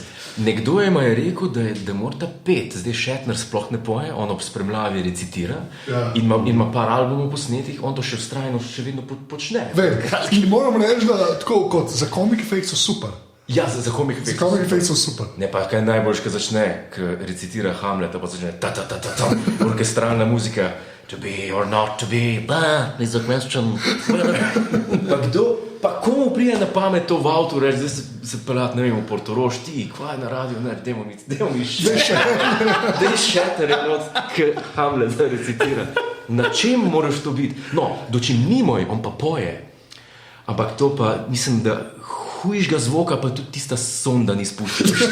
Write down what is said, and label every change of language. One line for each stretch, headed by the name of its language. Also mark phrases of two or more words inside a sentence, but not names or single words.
Slovenian: Nekdo je rekel, da morata pet, zdaj Shatner sploh ne poje, on ob spremljavi recitira in ima par albumov posnetih, on to še vztrajno še vedno počne. In moram reči, da tako kot za
English: Comic Effects
Slovenian: so super. Ja, za
English: Comic Effects.
Slovenian: Za
English: Comic Effects
Slovenian: so super. Ne pa kaj najboljš, ko začne, ko recitira Hamleta, pa začne ta-ta-ta-ta-ta, orkestralna muzika.
English: To be or not to be, is a question.
Slovenian: Pa komu prije na pamet to v avtu reči, zdaj se pelat, ne vem, v Portorož, ti, kva je na radio, dajmo mi Shatner, ki Hamlet zdaj recitira. Na čem moraš to biti? No, dočim ni moj, on pa poje. Ampak to pa, mislim, da hujšega zvoka pa tudi tista sonda ni spuščala.